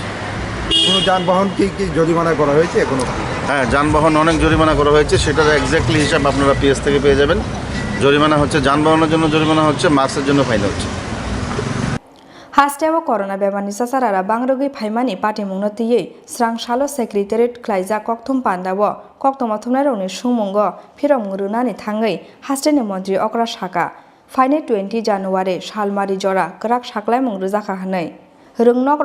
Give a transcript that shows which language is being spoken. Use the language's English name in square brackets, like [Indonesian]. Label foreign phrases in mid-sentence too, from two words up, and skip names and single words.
[Bangla] কোনো যানবাহন কি জরিমানা করা হয়েছে এখনো হ্যাঁ যানবাহন অনেক জরিমানা করা হয়েছে সেটার এক্স্যাক্টলি হিসাব আপনারা পিএস থেকে পেয়ে যাবেন জরিমানা হচ্ছে যানবাহনের জন্য জরিমানা হচ্ছে মাস্কের জন্য ফাইন হচ্ছে [Kok Borok] हास्टेव करना बेमारनि सासारारा बांग्रोगै फाइमानि पाटिमुंनो तियै स्रां सालो सेक्रेटारियेट ख्लायजा कक्तुम पान्दाव कक्तमा थुमनायरंनि सुंमुंगो फिरं रुनानि थाङै हास्टेनि मन्त्रि अक्रा साका फाइने 20 जानुवारि सालमारि जरा ग्राक साक्लाय मुं रोजाखा हनै रोंनक